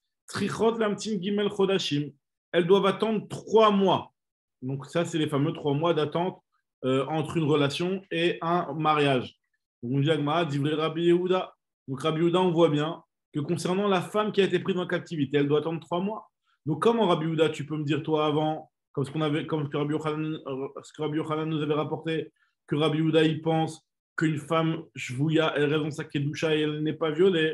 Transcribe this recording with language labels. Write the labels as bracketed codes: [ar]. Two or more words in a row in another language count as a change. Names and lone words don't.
[he] צריכות להמתין גימל חודשים. [fr] Elles doivent attendre 3 mois. Donc ça, c'est les fameux 3 mois d'attente entre une relation et un mariage. Donc on dit Agmara, divrei Rabbi Yehuda. Donc Rabbi Yehuda, on voit bien que concernant la femme qui a été prise en captivité, elle doit attendre 3 mois. Donc comment Rabbi Yehuda, tu peux me dire toi avant, comme ce que Rabbi Yochanan nous avait rapporté, que Rabbi Yehuda il pense qu'une femme shvouya, elle reste dans sa kedusha et elle n'est pas violée.